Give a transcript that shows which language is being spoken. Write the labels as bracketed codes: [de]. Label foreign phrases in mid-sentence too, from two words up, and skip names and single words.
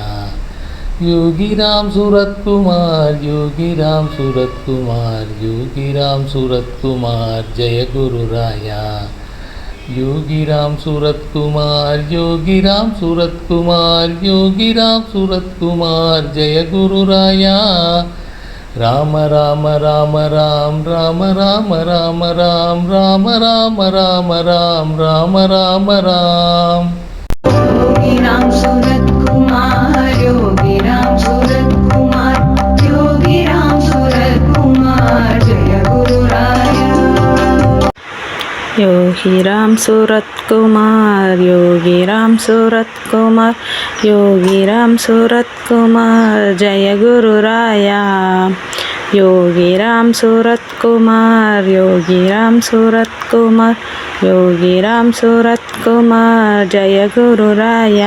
[hi] योगी राम सूरत कुमार योगी राम सूरत कुमार योगी राम सूरत कुमार जय गुरुराया योगी राम सूरत कुमार योगी राम सूरत कुमार योगी राम सूरत कुमार जय गुरुराया राम राम राम राम राम राम राम राम राम राम राम राम राम राम राम योगी राम सूरत कुमार योगी राम सूरत कुमार योगी राम सूरत कुमार जय गुरुराय योगी राम सूरत कुमार योगी राम सूरत कुमार योगी राम सूरत कुमार जय गुरुराया योगीराम सूरत कुमार योगीराम सूरत कुमार योगीराम सूरत कुमार जय गुरु राया